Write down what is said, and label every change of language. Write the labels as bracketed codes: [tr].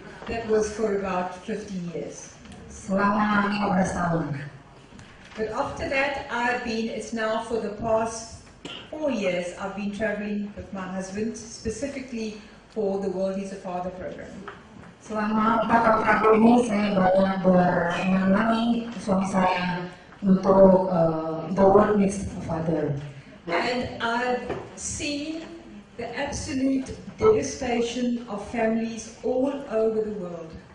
[en] That was for about 15 years. [id] Selama 15 tahun. [en] But after that, it's now for the past 4 years, I've been traveling with my husband, specifically for the World He's a Father program. [id] Selama 4 tahun terakhir ini saya banyak menemani suami saya untuk the World He's a Father. [en] And I've seen the absolute devastation of families all over the world.